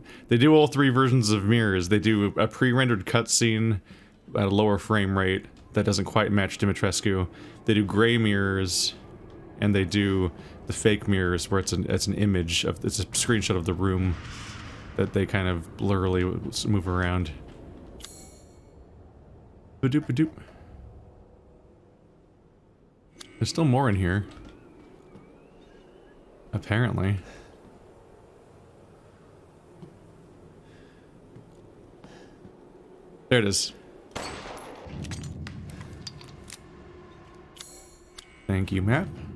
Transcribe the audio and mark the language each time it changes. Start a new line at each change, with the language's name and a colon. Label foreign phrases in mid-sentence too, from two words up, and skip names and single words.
English: They do all three versions of mirrors. They do a pre-rendered cutscene at a lower frame rate that doesn't quite match Dimitrescu. They do gray mirrors, and they do the fake mirrors where it's an image of... It's a screenshot of the room that they kind of blurrily move around. Ba-doop-ba-doop. There's still more in here. Apparently. There it is. Thank you, map.